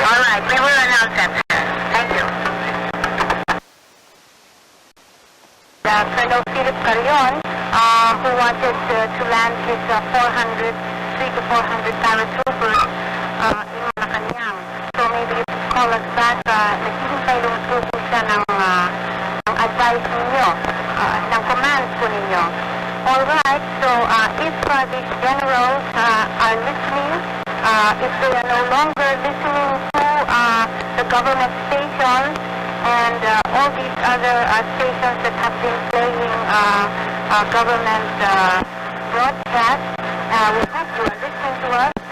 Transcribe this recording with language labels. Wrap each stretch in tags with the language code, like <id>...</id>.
<en>All right. We will announce that. Thank you. Colonel Philip Carrion, who wanted to land his 3 to 400 paratroopers in Malacanang. So maybe you could call us back.</en> <tl>Naghihintay lumutro po siya ng advice ninyo, ng command po ninyo.</tl> <en>All right. So if these generals are listening, if they are no longer listening to the government stations, and all these other stations that have been playing government broadcasts, we hope you are listening to us.</en>